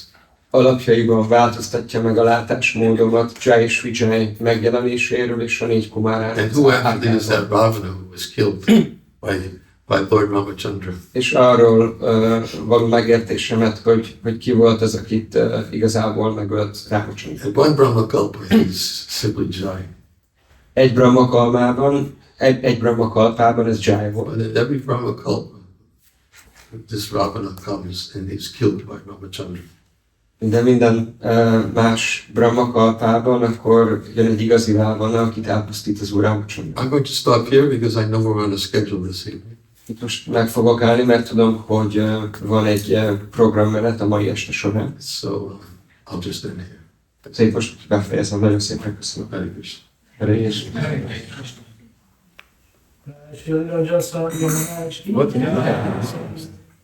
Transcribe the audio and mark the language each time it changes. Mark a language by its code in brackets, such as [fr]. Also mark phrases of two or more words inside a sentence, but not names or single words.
[hu] Alapjaiban változtatja meg a látásmódomat Jai és Vijay megjelenéséről és a 4 kumárának. [en] And who actually is that Ravana who was killed by Lord Ramachandra? [hu] És arról való megértésemet, hogy ki volt az, akit igazából megölt Ramachandra. [en] And one Brahmakalpa is simply Jai. [hu] Egy Brahmakalpában, egy Brahmakalpában ez Jai volt. [en] But in every Brahmakalpa, this Ravana comes and is killed by Ramachandra. [hu] De minden más Brahmakalpában akkor jön egy igazi Ravana, akit elpusztít az Úr Ramachandra. [en] I'm going to stop here because I know we're on a schedule this evening. [hu] Itt most meg fogok állni, mert tudom, hogy van egy programmenet a mai este során. [en] So I'll just end here. [hu] Szóval itt most befejezem, nagyon szépen köszönöm. [sa] Hare Krishna. Hare Krishna. [en] Just What?